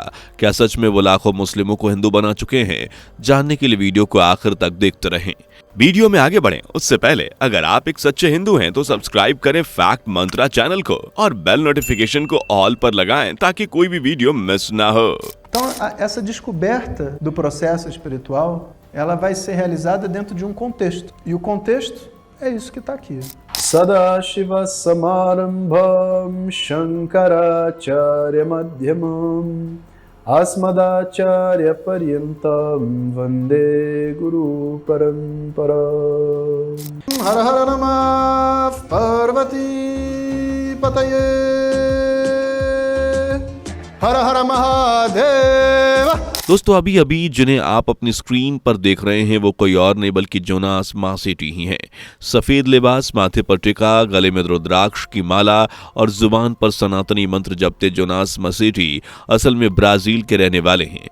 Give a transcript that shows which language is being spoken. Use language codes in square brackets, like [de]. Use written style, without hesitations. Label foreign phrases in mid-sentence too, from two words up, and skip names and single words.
[hi] क्या सच में वो लाखों मुस्लिमों को हिंदू बना चुके हैं? जानने के लिए वीडियो को आखिर तक देखते रहें। वीडियो में आगे बढ़ें उससे पहले अगर आप एक सच्चे हिंदू हैं तो सब्सक्राइब करें फैक्ट मंत्रा चैनल को और [en] bell notification [hi] को ऑल पर लगाएं ताकि कोई भी वीडियो मिस ना हो। [pt] Então, essa descoberta do processo espiritual, ela vai ser realizada dentro de um contexto. E o contexto é isso que está aqui. [sa] सदाशिवसमारम्भां शंकराचार्यमध्यमाम् अस्मदाचार्यपर्यन्तां वन्दे गुरुपरम्पराम्। हर हर नमः पार्वती पतये, हर हर महादेव। [hi] दोस्तों अभी अभी जिन्हें आप अपनी स्क्रीन पर देख रहे हैं वो कोई और नहीं बल्कि जोनास मैसेटी ही हैं। सफेद लिबास, माथे पर टिका, गले में रुद्राक्ष की माला और जुबान पर सनातनी मंत्र जपते जोनास मैसेटी असल में ब्राजील के रहने वाले हैं।